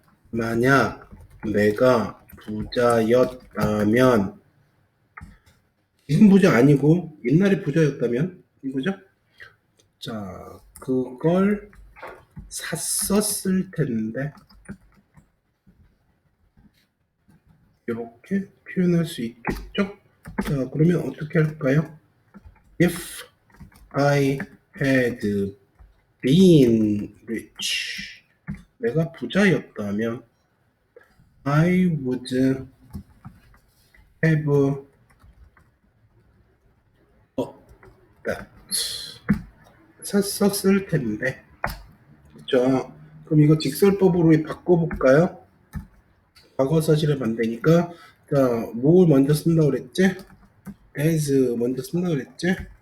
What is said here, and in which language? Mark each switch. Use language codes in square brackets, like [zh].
[ko] 만약 내가 부자였다면, 지금 부자 아니고 옛날에 부자였다면 이거죠? 자, 그걸 샀었을 텐데 이렇게 표현할 수 있겠죠? 자, 그러면 어떻게 할까요? [en] If I had been rich, [ko] 내가 부자였다면 [en] I would have bought that. [ko] 샀었을 텐데. 그죠? 그럼 이거 직설법으로 바꿔볼까요? 과거 사실을 만드니까, 자, 뭘 먼저 쓴다고 그랬지? as 먼저 쓴다고 그랬지?